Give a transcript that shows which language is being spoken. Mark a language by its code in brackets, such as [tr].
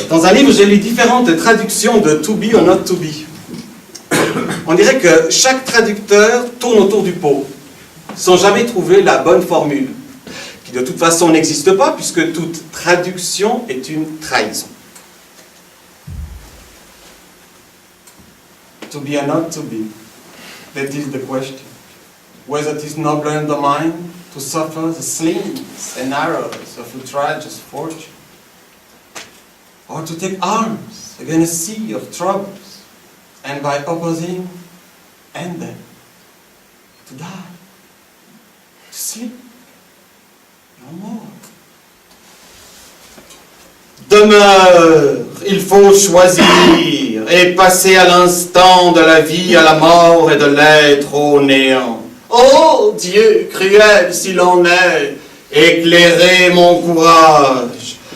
[fr] Dans un livre, j'ai lu différentes traductions de [en] to be or not to be. [fr] On dirait que chaque traducteur tourne autour du pot, sans jamais trouver la bonne formule, qui de toute façon n'existe pas, puisque toute traduction est une trahison. [en] To be or not to be, that is the question. Whether it is nobler in the mind to suffer the slings and arrows of outrageous fortune, or to take arms against a sea of troubles, and by opposing, end them, to die, to sleep, no more. [fr] Demeure, il faut choisir et passer à l'instant de la vie à la mort et de l'être au néant. Ô Dieu cruel s'il en est, éclairez mon courage.